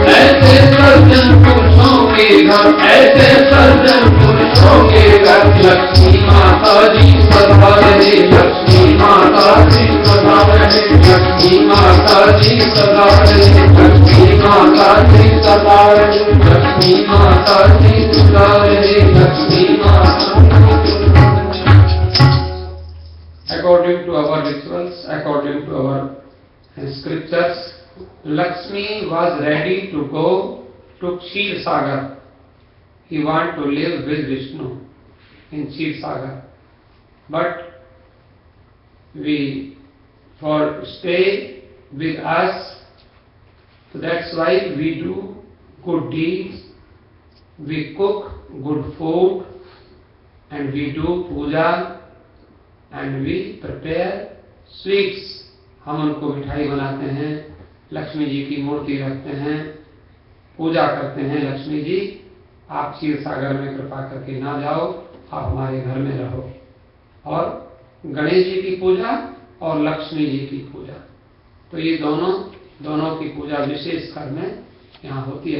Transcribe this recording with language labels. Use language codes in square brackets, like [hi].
[hi] ऐसे सज्जन पुरुषों के घर, ऐसे सज्जन पुरुषों के घर लक्ष्मी माता जी सदा रहे, लक्ष्मी माता जी सदा रहे, लक्ष्मी माता जी सदा रहे, लक्ष्मी माता जी सदा रहे, लक्ष्मी माता जी सदा रहे, लक्ष्मी माता। [en] According to our rituals, according to our scriptures, Lakshmi was ready to go to Kshir Sagar. He wanted to live with Vishnu in Kshir Sagar, but we for stay with us, so that's why we do good deeds, we cook good food, and we do puja, and we prepare sweets. [hi] हम उनको मिठाई बनाते हैं, लक्ष्मी जी की मूर्ति रखते हैं, पूजा करते हैं। लक्ष्मी जी आप क्षीर सागर में कृपा करके ना जाओ, आप हमारे घर में रहो। और गणेश जी की पूजा और लक्ष्मी जी की पूजा, तो ये दोनों की पूजा विशेष कर में यहाँ होती है।